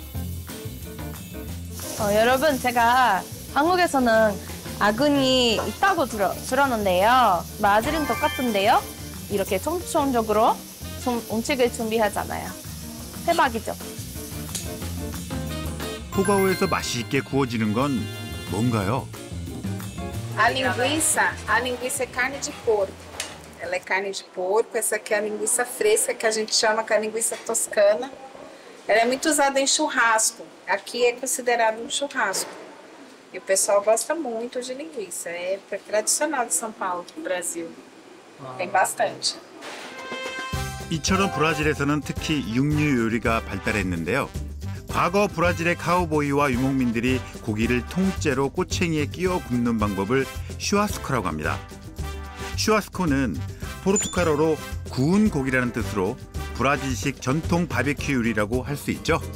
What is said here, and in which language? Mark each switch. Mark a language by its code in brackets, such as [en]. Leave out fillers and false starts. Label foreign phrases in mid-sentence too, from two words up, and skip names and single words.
[ko] 여러분, 제가 한국에서는 아근이 있다고 들었는데요. 브라질은 똑같은데요. 이렇게 전통적으로 음식을 준비하잖아요. 대박이죠? 포가오에서 맛있게 구워지는 건 뭔가요? [pt] A linguiça é carne de porco. Ela é carne de porco, essa aqui é a linguiça fresca, que a gente chama que é a linguiça toscana. Ela é muito usada em churrasco. Aqui é considerado um churrasco. E o pessoal gosta muito de linguiça. É tradicional de São Paulo, do Brasil. Tem bastante. [ko] 이처럼 브라질에서는 특히 육류 요리가 발달했는데요. 과거 브라질의 카우보이와 유목민들이 고기를 통째로 꼬챙이에 끼워 굽는 방법을 슈아스코라고 합니다. 슈아스코는 포르투갈어로 구운 고기라는 뜻으로 브라질식 전통 바베큐 요리라고 할 수 있죠.